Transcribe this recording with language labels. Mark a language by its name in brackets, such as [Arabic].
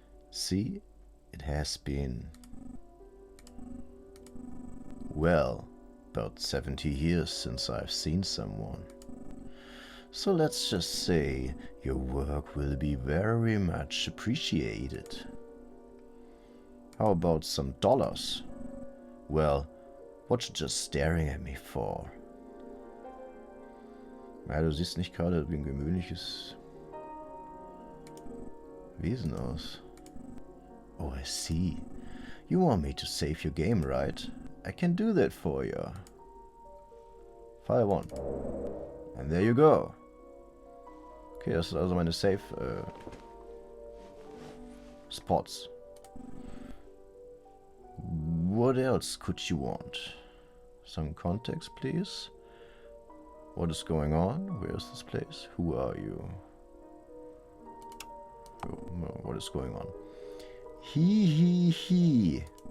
[English] See, it has been, well, about 70 years since I've seen someone. So let's just say your work will be very much appreciated. How about some dollars? Well, what you just staring at me for? [German] Ja, du siehst nicht gerade wie ein gewöhnliches Wesen aus. [English] Oh, I see. You want me to save your game, right? I can do that for you. File 1. And there you go. [German] Okay, das ist also meine Save Spots. [English] What else could you want? Some context, please. What is going on? Where is this place? Who are you? Oh, what is going on? He.